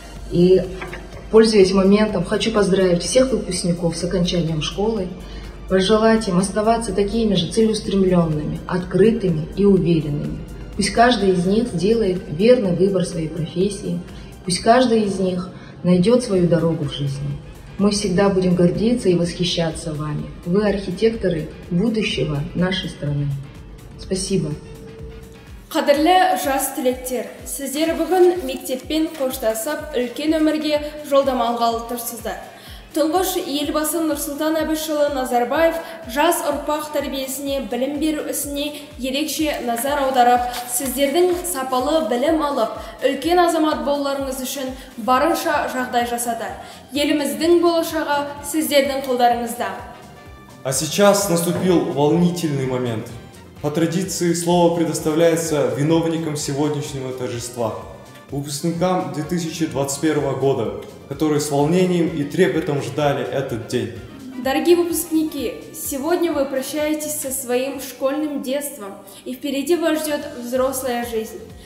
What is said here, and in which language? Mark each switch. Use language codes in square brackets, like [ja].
[ru] И, пользуясь моментом, хочу поздравить всех выпускников с окончанием школы, пожелать им оставаться такими же целеустремленными, открытыми и уверенными. Пусть каждый из них сделает верный выбор своей профессии, пусть каждый из них найдет свою дорогу в жизни. Мы всегда будем гордиться и восхищаться вами. Вы архитекторы будущего нашей страны. Спасибо. [kk] Қадірлі жас түлектер, сіздер бүгін мектеппен қоштасып, үлкен өмірге жолдама алғалы тұрсыздар. Тұңғыш елбасы Нұрсұлтан Әбішұлы Назарбаев жас ұрпақ тәрбиесіне, білім беру ісіне ерекше назар аударып, сіздердің сапалы білім алып, үлкен азамат болуларыңыз үшін барынша жағдай жасады. Еліміздің болашағы сіздердің қолдарыңызда. [ru] А сейчас наступил волнительный момент. По традиции слово предоставляется виновникам сегодняшнего торжества, выпускникам 2021 года, которые с волнением и трепетом ждали этот день. Дорогие выпускники, сегодня вы прощаетесь со своим школьным детством, и впереди вас ждет взрослая жизнь.